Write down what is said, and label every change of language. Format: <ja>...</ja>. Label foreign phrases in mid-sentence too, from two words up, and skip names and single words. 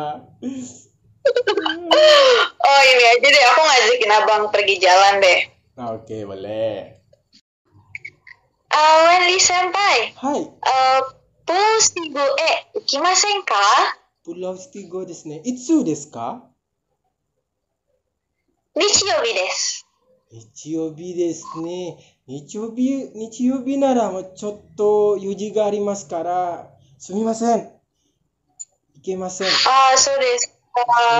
<id>Oh, ini aja deh, aku ngajakin abang pergi jalan deh. Oke, boleh. Wendy Senpai.</id> <ja>はい. Pulau Stigo ikimasen ka? Pulau Stigo desu ne. いつですか? 日曜日です. 日曜日ですね。日曜日ならちょっと用事がありますから、すみません。いけません。そうですか。</ja>